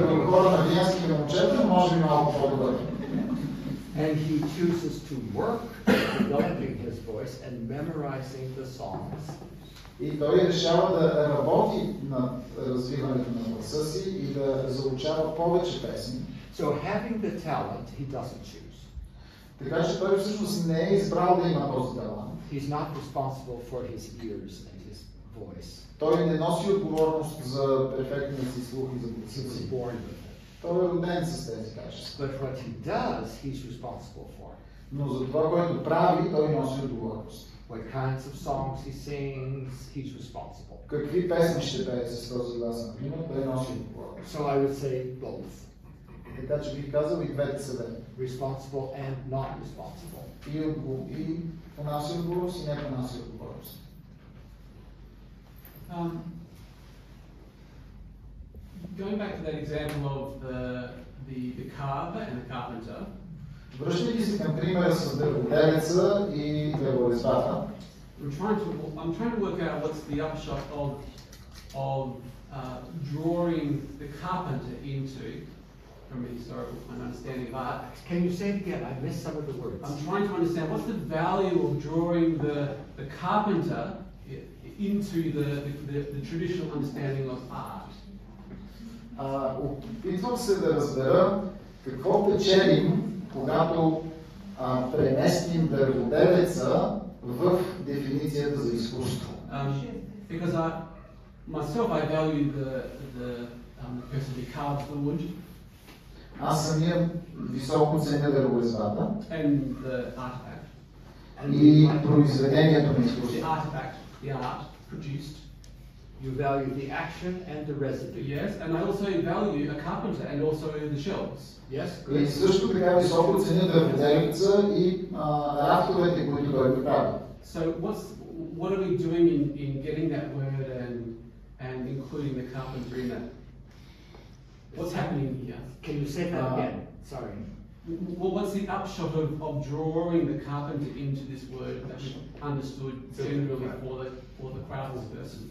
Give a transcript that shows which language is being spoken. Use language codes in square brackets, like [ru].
[bg] Хора на виенски момчета, може би малко по-добър. [en] And he chooses to work developing his voice and memorizing the songs. [bg] И той решава да работи над развиването на гласа си и да заучава повече песни. [en] So having the talent, he doesn't choose. [bg] Така че той всъщност не е избрал да има този талант. [en] He's not responsible for his ears and his voice. [bg] Той не носи отговорност за перфектния си слух и за гласа си. Той е роден с тези качества. [en] But what he does, he's responsible for. [bg] Но за това, което прави, той носи отговорност. [en] What kinds of songs he sings, he's responsible. [bg] Какви песни ще пее с този глас, например, той носи отговорност. [en] So I would say both. [bg] Така че бих казал и двете са верни. [en] Responsible and not responsible. [bg] И понася отговорност и не понася отговорност. [en] Going back to that example of the carver and the carpenter. [bg] Връщайки се към примера с дърводелеца и дърворезбата. [en] I'm trying to work out what's the upshot of drawing the carpenter into, from a historical understanding of art. Can you say it again? I missed some of the words. I'm trying to understand what's the value of drawing the carpenter into the traditional understanding of art. [bg] Опитвам се да разбера какво печелим, когато преместим дърводелеца в дефиницията за изкуство. [en] Because myself I value the person who carves the wood. [bg] Аз самия високо ценя дърворезбата. [en] And the artifact. [bg] И произведението на изкуството. [en] The artifact, the art produced. You value the action and the residue. Yes, and I also value a carpenter and also the shelves. Yes. [bg] И също така високо ценя дърводелеца и рафтовете, които той прави. [en] So what are we doing in getting that word and including the carpenter in that? What's happening here? Can you say that again? Sorry. Well, what's the upshot of drawing the carpenter into this word that we understood generally for the craftsperson?